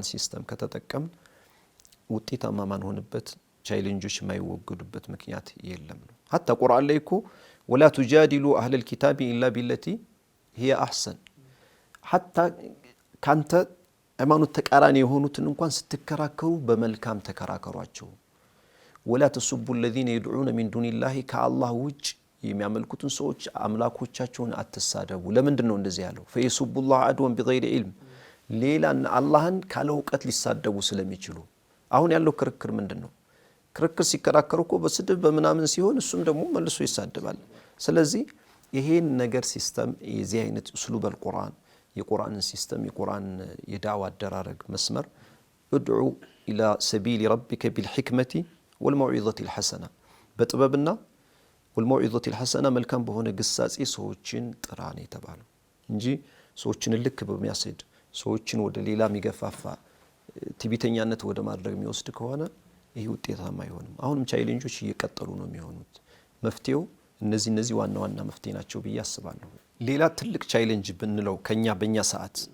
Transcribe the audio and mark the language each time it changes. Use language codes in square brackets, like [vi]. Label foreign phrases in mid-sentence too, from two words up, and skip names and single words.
[am] ሲስተም ከተጠቀም ውጤታማ ማንሆንበት ቻሌንጆች የማይወገዱበት ምክንያት የለም ነው። ሐታ ቁርአን ላይ እኮ [ar] ولا تجادلوا أهل الكتاب إلا بالتي هي أحسن [am] ሐታ ካንተ ሃይማኖት ተቃራኒ የሆኑትን እንኳን ስትከራከሩ በመልካም ተከራከሯቸው። [ar] ولا تسبوا الذين يدعون من دون الله [am] ከአላህ ውጭ የሚያመልኩትን ሰዎች አምላኮቻቸውን አትሳደቡ። ለምንድን ነው እንደዚህ ያለው? [ar] فيسب الله عدوا بغير علم [am] ሌላን አላህን ካለ እውቀት ሊሳደቡ ስለሚችሉ። አሁን ያለው ክርክር ምንድነው? ክርክር ሲከራከሩ እኮ በስድብ በምናምን ሲሆን እሱም ደግሞ መልሶ ይሳደባል። ስለዚህ ይሄን ነገር ሲስተም የዚህ አይነት [ar] أسلوب القرآن [am] የቁርአንን ሲስተም የቁርአን የዳዋ አደራረግ መስመር [ar] ادعو الى سبيل ربك بالحكمه والموعظه الحسنه [am] በጥበብና والموعظه الحسنه መልካም በሆነ ግሳጼ ሰዎችን ጥራን የተባለው እንጂ ሰዎችን ልክ በሚያስድ ሰዎችን ወደ ሌላ የሚገፋፋ ትቢተኛነት ወደ ማድረግ የሚወስድ ከሆነ ይሄ ውጤታማ አይሆንም። አሁንም ቻሌንጆች እየቀጠሉ ነው የሚሆኑት። መፍትሄው እነዚህ ዋና ዋና መፍትሄ ናቸው ብዬ አስባለሁ። ሌላ ትልቅ ቻሌንጅ ብንለው ከኛ በእኛ ሰዓት